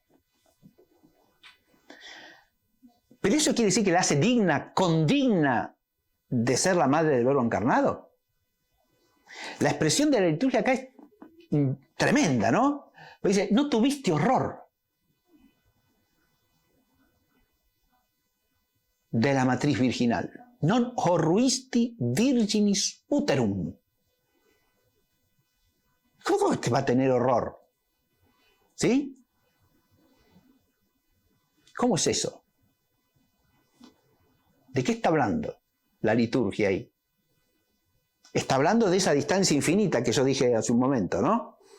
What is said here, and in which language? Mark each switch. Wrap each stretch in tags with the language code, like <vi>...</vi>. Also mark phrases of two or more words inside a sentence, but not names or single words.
<es>Pero eso quiere decir que la hace digna, condigna de ser la madre del Verbo encarnado. La expresión de la liturgia acá es tremenda, ¿no? Porque dice, no tuviste horror de la matriz virginal.</es> <la>Non horruisti virginis uterum.</la> <es>¿Cómo te va a tener horror? ¿Sí? ¿Cómo es eso? ¿De qué está hablando la liturgia ahí? Está hablando de esa distancia infinita que yo dije hace un momento, ¿no?</es>